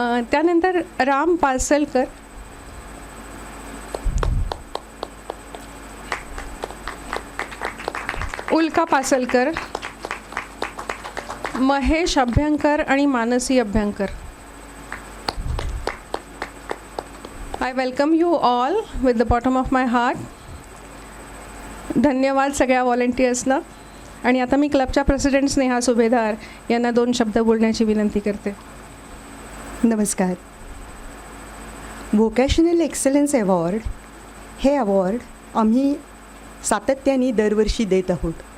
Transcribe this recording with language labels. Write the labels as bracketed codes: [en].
[mr] त्यानंतर राम पासलकर, उल्का पासलकर, महेश अभ्यंकर आणि Mansi Abhyankar. [en] I welcome you all with the bottom of my heart. [mr] धन्यवाद सगळ्या व्हॉलेंटियर्सना. आणि आता मी क्लबच्या प्रेसिडेंट स्नेहा सुभेदार यांना 2 शब्द बोलण्याची विनंती करते. नमस्कार. व्होकॅशनल एक्सलन्स अवॉर्ड हे अवॉर्ड आम्ही सातत्याने दरवर्षी देत आहोत.